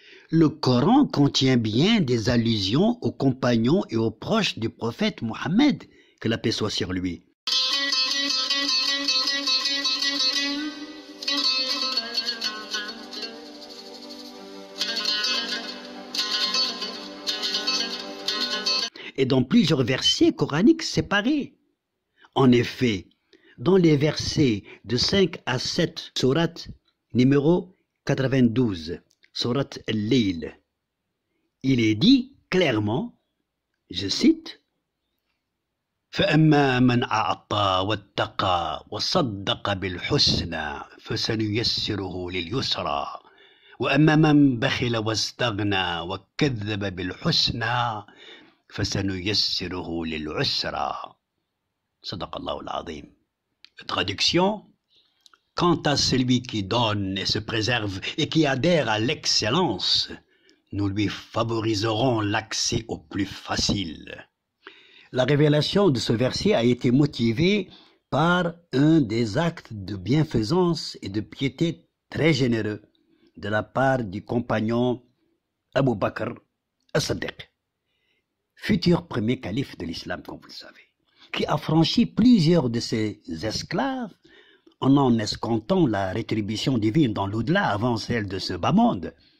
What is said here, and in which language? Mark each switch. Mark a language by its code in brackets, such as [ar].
[fr] Le Coran contient bien des allusions aux compagnons et aux proches du prophète Mohammed, que la paix soit sur lui. Et dans plusieurs versets coraniques séparés. En effet, dans les versets de 5 à 7, sourate numéro 92, sourate Al-Layl, il est dit clairement, je cite, [ar] فأما من أعطى واتقى وصدق بالحسنى فسنيسره لليسرى وأما من بخل واستغنى وكذب بالحسنى فسنيسره للعسرى صدق الله العظيم. [fr] Traduction: quant à celui qui donne et se préserve et qui adhère à l'excellence, nous lui favoriserons l'accès au plus facile. La révélation de ce verset a été motivée par un des actes de bienfaisance et de piété très généreux de la part du compagnon Abu Bakr as-Siddiq, futur premier calife de l'islam, comme vous le savez, qui a franchi plusieurs de ses esclaves en escomptant la rétribution divine dans l'au-delà avant celle de ce bas monde.